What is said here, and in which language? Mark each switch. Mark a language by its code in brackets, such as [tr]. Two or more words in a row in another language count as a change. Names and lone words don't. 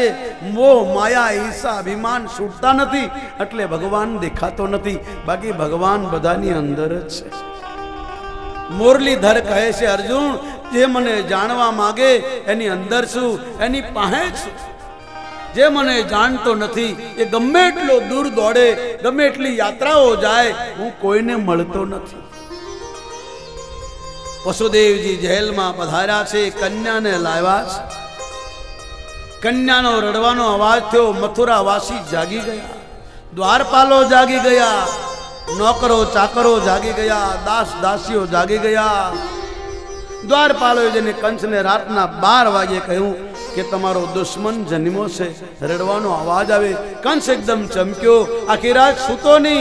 [gu] મોહ, માયા, ઈર્ષા, અભિમાન છૂટતા નથી, એટલે ભગવાન દેખાતો નથી। બાકી ભગવાન બધાની અંદર જ છે. મુરલીધર કહે છે, અર્જુન જે મને જાણવા માગે એની અંદર છું, એની પાહે છું। જે મને જાણતો નથી એ ગમે એટલો દૂર દોડે, ગમે એટલી યાત્રાઓ જાય, હું કોઈને મળતો નથી। વસુદેવજી જેલ મેં પધાર્યા છે। કન્યાને લાવ્યા છે. કન્યાનો રડવાનો અવાજ થયો। મથુરા વાસી જાગી ગયા. દ્વારપાલો જાગી ગયા। નોકરો ચાકરો જાગી ગયા. દાસ દાસીઓ જાગી ગયા। દ્વારપાલોએ જને કંસને રાતના 12 વાગે કહ્યું કે તમારો દુશ્મન જન્મ્યો છે। રડવાનો અવાજ આવે. કંસ એકદમ ચમક્યો. આખી રાત સૂતો નહીં।